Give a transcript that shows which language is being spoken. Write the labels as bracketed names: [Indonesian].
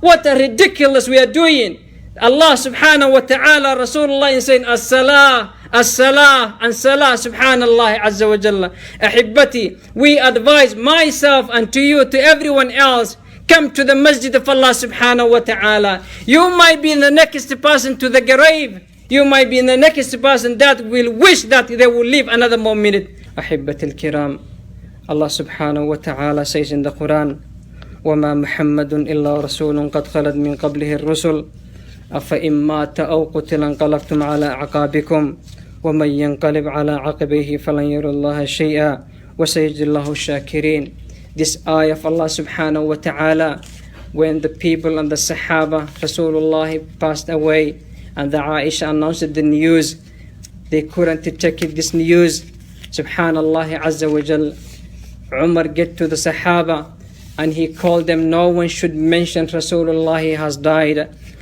[English] What a ridiculous we are doing. Allah subhanahu wa ta'ala, Rasulullah is saying, As-salah, As-salah, and salah, subhanallah azza wa jalla. Ahibbati, we advise myself and to you, to everyone else, come to the masjid of Allah subhanahu wa ta'ala. You might be the next person to the grave. You might be the next person that will wish that they will live another more minute. [Arabic] Ahibbati al-kiram, Allah subhanahu wa ta'ala [English] says in the Quran, [Arabic] وَمَا مُحَمَّدٌ إِلَّا رَسُولٌ قَدْ خَلَدْ مِنْ قَبْلِهِ الرُّسُلُ أَفَإِنْ مَاتَ أَوْ قُتِلَ انقلبتم على أعقابكم ومن ينقلب على عقبيه فلن يضر الله شيئا وسيجزي الله الشاكرين. [English] This ayah of Allah subhanahu wa ta'ala, when the people and the Sahaba, Rasulullah passed away and the Aisha announced the news, they couldn't take it, this news. Subhanallah azza wa jal. Umar get to the Sahaba and he called them, no one should mention Rasulullah has died.